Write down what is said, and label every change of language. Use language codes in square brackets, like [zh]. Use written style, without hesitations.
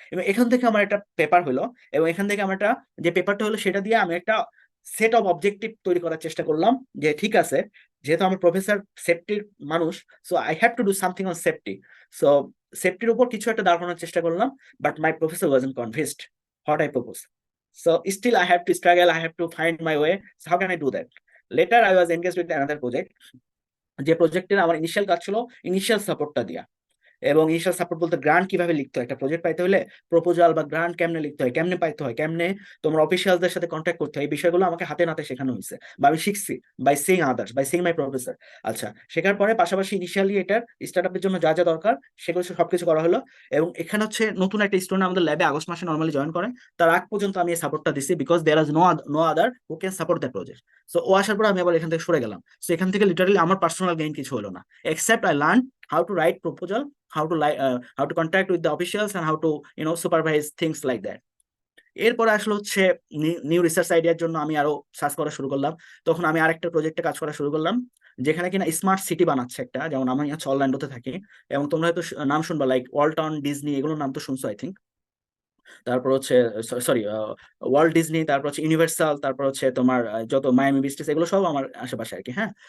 [bn] এবং এখান থেকে আমার একটা পেপার হলো, এবং এখান থেকে আমার একটা যে পেপারটা হলো, সেটা দিয়ে আমি একটা সেট অফ অবজেক্টিভ তৈরি করার চেষ্টা করলাম, যে ঠিক আছে, যেহেতু আমার প্রফেসর সেফটির মানুষ, [en] So I have to do something on safety. [bn] So সেফটির উপর কিছু একটা দাঁড় করানোর চেষ্টা করলাম, [en] But my professor wasn't convinced what I propose. So still I have to struggle, I have to find my way. So how can I do that? Later I was engaged with another project. [bn] যে প্রজেক্টের আমার initial কাজ ছিল initial সাপোর্টটা দিয়া, এবং initial support বলতে grant কিভাবে লিখতে হয়, একটা প্রজেক্ট পাইতে হলে প্রপোজাল বা গ্রান্ট কেমনে লিখতে হয়, কেমনে পাইতে হয়, কেমনে তোমার অফিসিয়ালদের সাথে কন্ট্যাক্ট করতে হয়, এই বিষয়গুলো আমাকে হাতে নাতে শেখানো হয়েছে বা আমি শিখছি [en] By seeing others, by seeing my professor. [bn] আচ্ছা, শেখার পরে পাশাপাশি ইনিশিয়ালি এটার স্টার্টআপের জন্য যা যা দরকার সেগুলো সবকিছু করা হলো। এবং এখানে হচ্ছে নতুন একটা স্টুডেন্ট আমাদের ল্যাবে আগস্ট মাসে নর্মালি জয়েন করে, তার আগ পর্যন্ত আমি এই সাপোর্টটা দিছি, [en] Because there is no other who can support that project. [bn] So ও আসার পর আমি আবার এখান থেকে সরে গেলাম। সো এখান থেকে লিটারালি আমার পার্সোনাল গেইন কিছু হলো না, [en] Except I learn how to write proposal, how to contact with the officials and how to supervise things like that. [bn] এরপরে আসলে হচ্ছে নিউ রিসার্চ আইডিয়ার জন্য আমি আরো সার্চ করা শুরু করলাম। তখন আমি আরেকটা প্রজেক্টে কাজ করা শুরু করলাম, যেখানে কিনা স্মার্ট সিটি বানাচ্ছে একটা, যেমন আমি হচ্ছে অরল্যান্ডোতে থাকি, এবং তোমরা হয়তো নাম শুনবা লাইক ওয়ালটন, ডিজনি, এগুলোর নাম তো শুনছো আই থিঙ্ক। তারপর হচ্ছে সরি ওয়ার্ল্ড ডিজনি, তারপর হচ্ছে ইউনিভার্সাল, তারপর হচ্ছে তোমার যত মায়ামি বিচেস, এগুলো সব আমার আশেপাশে আর কি, হ্যাঁ।